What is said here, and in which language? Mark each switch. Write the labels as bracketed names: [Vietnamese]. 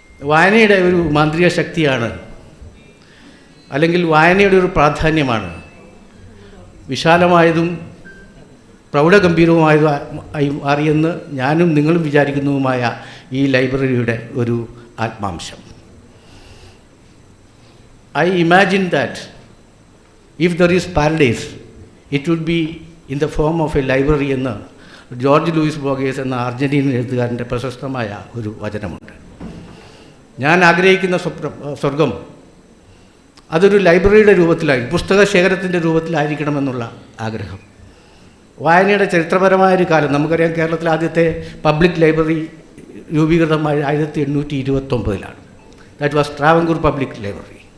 [Malayalam] വായനയുടെ ഒരു മാന്ത്രിക ശക്തിയാണ്, അല്ലെങ്കിൽ വായനയുടെ ഒരു പ്രാധാന്യമാണ് വിശാലമായതും പ്രൗഢഗംഭീരവുമായി മാറിയെന്ന് ഞാനും നിങ്ങളും വിചാരിക്കുന്നതുമായ ഈ ലൈബ്രറിയുടെ ഒരു ആത്മാംശം. [English] I imagine that if there is paradise, it would be in the form of a library എന്ന് [Malayalam] ജോർജ് ലൂയിസ് ബോർഗേസ് എന്ന അർജന്റീനൻ എഴുത്തുകാരൻ്റെ പ്രശസ്തമായ ഒരു വചനമുണ്ട്. ഞാൻ ആഗ്രഹിക്കുന്ന സ്വർഗം അതൊരു ലൈബ്രറിയുടെ രൂപത്തിലായി, പുസ്തക ശേഖരത്തിൻ്റെ രൂപത്തിലായിരിക്കണമെന്നുള്ള ആഗ്രഹം. വായനയുടെ ചരിത്രപരമായ ഒരു കാലം നമുക്കറിയാം. കേരളത്തിലെ ആദ്യത്തെ public library രൂപീകൃതമായ 1829 [English] That was Travancore public library.